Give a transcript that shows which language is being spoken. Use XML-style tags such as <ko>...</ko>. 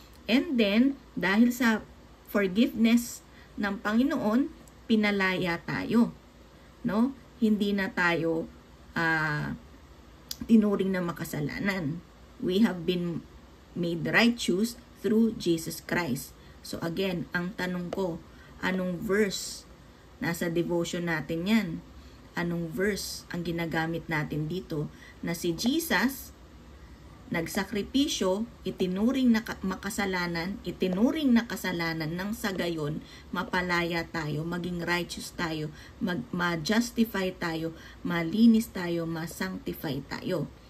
<en>And then,</en> <tl>dahil sa forgiveness ng Panginoon, pinalaya tayo. No? Hindi na tayo tinuring na makasalanan.</tl> <en>We have been made righteous through Jesus Christ. So again,</en> <tl>ang tanong ko, anong verse? Nasa devotion natin yan. Anong verse ang ginagamit natin dito? Na si Jesus nagsakripisyo, itinuring na makasalanan, itinuring na kasalanan nang sa gayon, mapalaya tayo, maging righteous tayo, ma-justify tayo, malinis tayo, ma-sanctify tayo.</tl>